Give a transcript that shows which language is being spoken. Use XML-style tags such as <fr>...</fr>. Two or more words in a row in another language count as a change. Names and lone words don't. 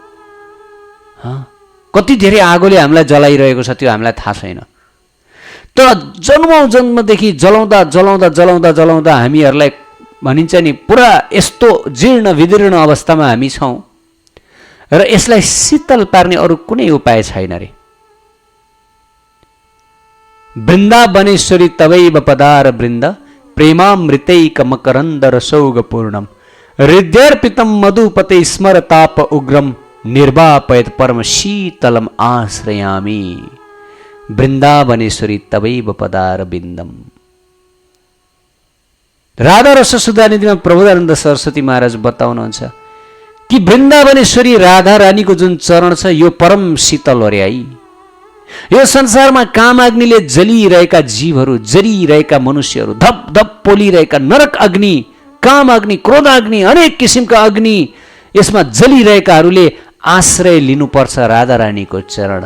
<ne>कति धेरै आगोले हामीलाई जलाइरहेको छ त्यो हामीलाई थाहा छैन। तर जन्मौं जन्मदेखि जलाउँदा जलाउँदा जलाउँदा जलाउँदा हामीहरूलाई भनिन्छ नि पुरा यस्तो जीर्ण विदीर्ण अवस्थामा हामी छौँ र यसलाई शीतल पार्ने अरू कुनै उपाय छैन रे।</ne> <sa>वृन्दावनेश्वरी तवैव पदार वृन्द प्रेमामृतैक मकरन्द रसौग पूर्णम हृदयर्पितम मधुपते स्मरताप उग्रम निर्वापयत परम शीतलम आश्रयामी वृन्दावनेश्वरी तवैव पदारविन्दम।</sa> <ne>राधा रस सुधानिधिमा प्रबोधानन्द सरस्वती महाराज बताउनुहुन्छ कि वृन्दावनेश्वरी राधा रानीको जुन चरण छ यो परम शीतल हो रे है। यो संसारमा कामाग्निले जलिरहेका जीवहरू, जलिरहेका मनुष्यहरू, धप धप पोलिरहेका नरक अग्नि, काम अग्नि, क्रोध अग्नि, अनेक किसिमका अग्नि यसमा जलिरहेकाहरूले आश्रय लिनुपर्छ राधा रानीको चरणमा।</ne>